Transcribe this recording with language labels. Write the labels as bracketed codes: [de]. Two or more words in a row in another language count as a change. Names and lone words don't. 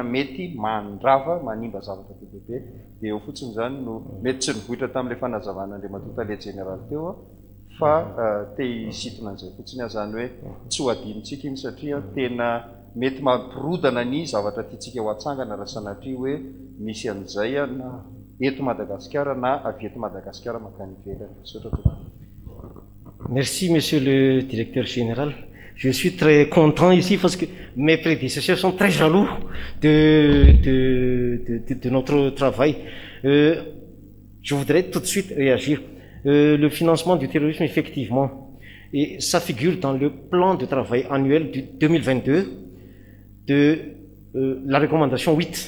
[mg] mety mandrava manimba zavatra bebe dia eo fotsiny zany no mety tsy nivohitra tamin'ilay fanazavana Andriamatoa Tale Jeneraly teo fa te hisitona an'izay fotsiny aho zany hoe tsy ho adinontsika iny satria tena mety mampirodana ny zavatra tiatsika ho atsangana raha sanatria hoe misy an'izay na eto Madagasikara na avy eto Madagasikara makany ivelany. [fr] Merci, Monsieur le Directeur Général. Je suis très content ici parce que mes prédécesseurs sont très jaloux de notre travail. Je voudrais tout de suite réagir. Le financement du terrorisme, effectivement, et ça figure dans le plan de travail annuel du 2022 de la recommandation 8.